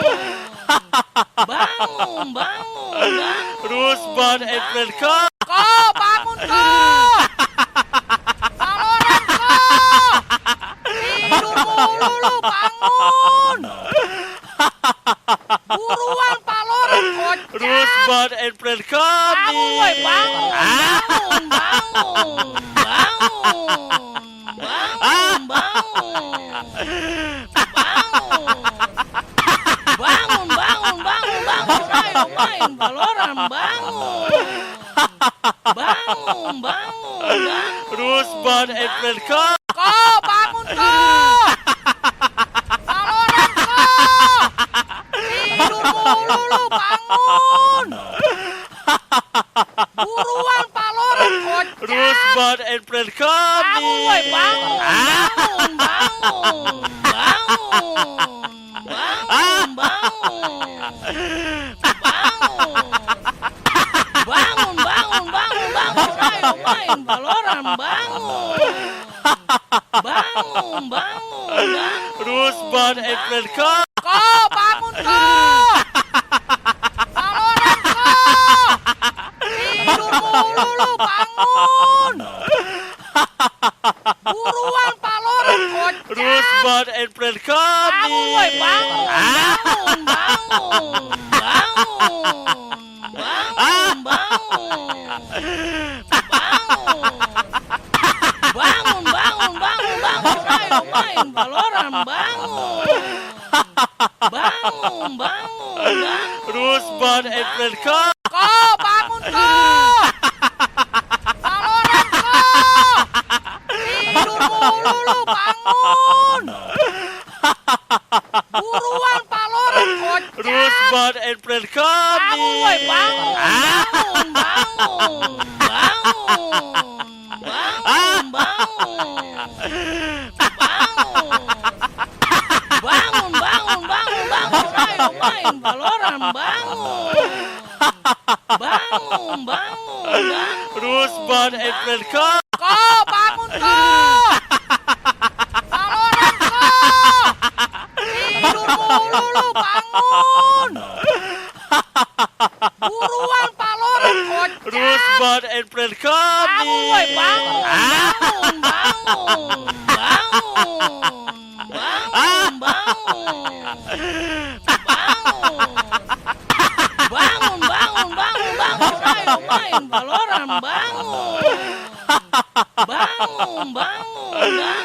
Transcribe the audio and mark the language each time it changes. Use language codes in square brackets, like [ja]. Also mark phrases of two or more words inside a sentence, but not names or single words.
[id] Bangun, bangun! [en] Rusman and friend come. [id] Ko, bangun ko! Valoran ko! Tidur mulu lu, bangun! Buruan Valoran, kocak! [en] Rusman and friend come. [id] Bangun, woi, bangun! Bangun, bangun! Bangun, bangun! Ayo main Valoran, bangun! Bangun, bangun! [en] Rusman and friend come. [id] Ko, bangun ko! Valoran ko! Tidur mulu lu, bangun! Buruan Valoran, kocak! [en] Rusman and friend come. [id] Bangun, woi, bangun! Bangun, bangun! Bangun! Ayo main Valoran, bangun! Bangun, bangun! [en] Rusman and friend come. [id] Ko, bangun ko! Valoran ko! Tidur mulu lu, bangun! Buruan Valoran, kocak! [en] Rusman and friend come. [id] Bangun, woi, bangun! Bangun, bangun! Bangun! Ayo main Valoran, bangun! Bangun, bangun! [en] Rusman and friend come. [id] Ko, bangun ko! Valoran ko! Tidur mulu lu, bangun! Buruan Valoran, kocak! [en] Rusman and friend come. [id] Bangun, woi, bangun! Bangun! Bangun! Ayo main Valoran, bangun! Bangun! [en] Rusman and friend come. [id] Ko, bangun ko! Valoran ko! Tidur mulu lu, bangun! Buruan Valoran, kocak! [en] Rusman and friend come. [id] Bangun, woi, bangun! Bangun! Bangun! Bangun! main Valorant, bangun. Bangun, bangun, bangun.